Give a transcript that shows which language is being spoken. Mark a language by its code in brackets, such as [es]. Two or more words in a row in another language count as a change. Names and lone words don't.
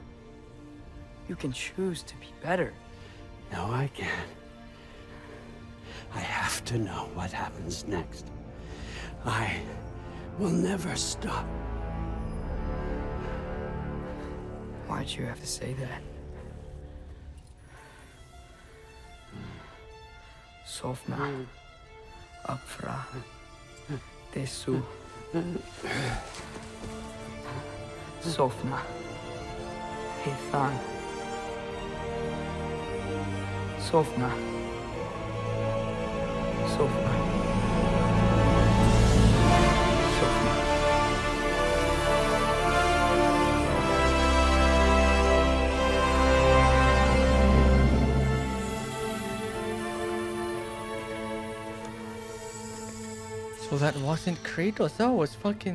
[en] You can choose to be better. No, I can't. I have to know what happens next. I will never stop. Why'd you have to say that? [is] Sofna. Apfra. Desu. Sofna. Ethan. Sofna. Sofna. Sofna. [en] So that wasn't Kratos, that was fucking...